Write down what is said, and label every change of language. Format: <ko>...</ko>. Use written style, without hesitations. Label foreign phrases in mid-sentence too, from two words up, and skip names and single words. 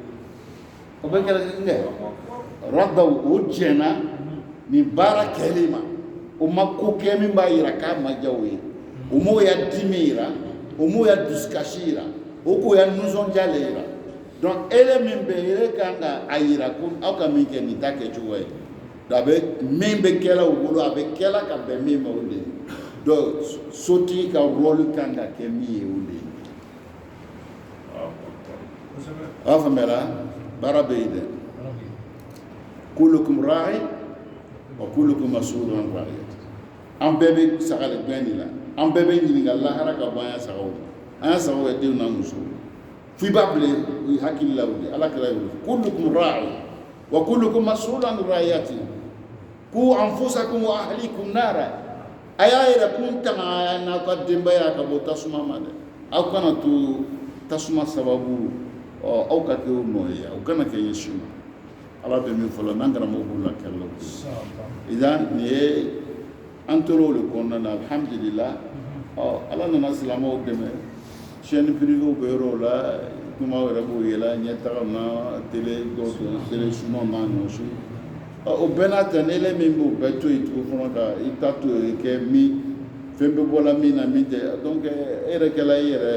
<bm>o bɛɛ kɛla kelen kɛ radaw o jɛnna nin baara kɛli ma o ma ko kɛ min b'a yira k'a ma diya o ye o m'o ya dimi yira o m'o ya dusukasi yira o k'o ya nisɔndiya le yira donc ele min bɛ ele kan ka a yira ko aw ka min kɛ nin t'a kɛcogo ye donc a bɛ min bɛ kɛla o bolo a bɛ kɛla ka bɛn min ma o de ye donc sotigi ka rôle kan ka kɛ min ye o de ye aw faamuyara baara bɛ yen dɛ</bm> <ar>كلكم راع وكلكم مسؤول عن رعيته</ar> <bm>an bɛɛ bɛ saga de gɛn de la an bɛɛ bɛ ɲininka lahara ka bɔ an ya sagaw an ya sagaw ye denw n'a muso f'i b'a bila i hakili la o de ala kɛra y'o</bm> <ar>كلكم راع وكلكم مسؤول عن رعيته قوا أنفسكم وأهليكم نارا</ar> <bm>a y'a yɛrɛ kun tanga n'aw ka denbaya ka bɔ tasuma ma dɛ aw kana to tasuma sababu aw ka kɛ o nɔ ye aw kana kɛ ɲɛsin ma ala bɛ min fɔlɔ n'an karamɔgɔ b'u la kɛlɛ la idan nin ye an tora o de kɔnɔna na alhamdulillah ala nana silamɛw dɛmɛ</bm> <fr>chaîne privée</fr> <bm>bɛ yɔrɔ la kuma wɛrɛ b'o yɛlɛ ɲɛtaga na télé dɔw télé sumaw n'a ɲɔgɔnsu o bɛɛ n'a ta n'ele min b'o bɛɛ to yen tugun fɔlɔ ka i ta to yen kɛ min fɛn bɛ bɔla min na min tɛ donc e yɛrɛ kɛla i yɛrɛ</bm>